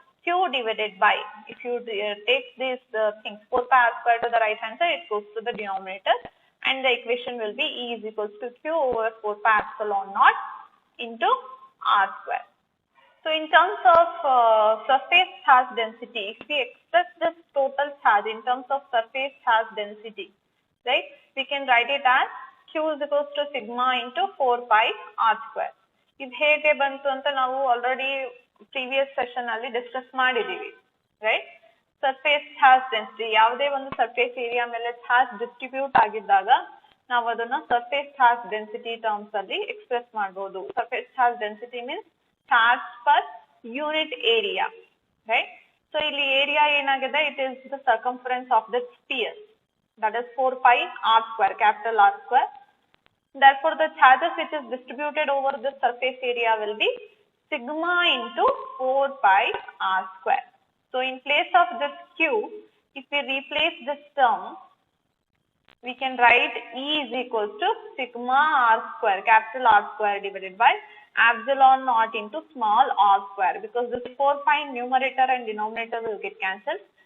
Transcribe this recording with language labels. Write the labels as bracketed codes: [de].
[en] Q divided by, if you take these things, 4 pi r square to the right hand side, it goes to the denominator, and the equation will be E is equals to Q over 4 pi epsilon naught into r square. So in terms of surface charge density, if we express this total charge in terms of surface charge density, right, we can write it as Q is equals to sigma into 4 pi r square. [kn] ಇದು ಹೇಗೆ ಬಂತು ಅಂತ ನಾವು already previous session ಅಲ್ಲಿ discuss ಮಾಡಿದೀವಿ, right. Surface charge density, ಯಾವುದೇ ಒಂದು surface area ಮೇಲೆ ಚಾರ್ಜ್ ಡಿಸ್ಟ್ರಿಬ್ಯೂಟ್ ಆಗಿದ್ದಾಗ ನಾವು ಅದನ್ನ ಸರ್ಫೇಸ್ ಚಾರ್ಜ್ ಡೆನ್ಸಿಟಿ ಟರ್ಮ್ಸ್ ಅಲ್ಲಿ ಎಕ್ಸ್ಪ್ರೆಸ್ ಮಾಡಬಹುದು. [en] Surface charge density means charge per unit area, right. [kn] So ಇಲ್ಲಿ ಏರಿಯಾ ಏನಾಗಿದೆ, [en] It is the circumference of the sphere, that is 4 pi r square, capital R square. Therefore, the charges which is distributed over the surface area will be sigma into 4 pi r square. So, in place of this Q, if we replace this term, we can write E is equals to sigma r square, capital R square divided by epsilon naught into small r square, because this 4 pi numerator and denominator will get cancelled.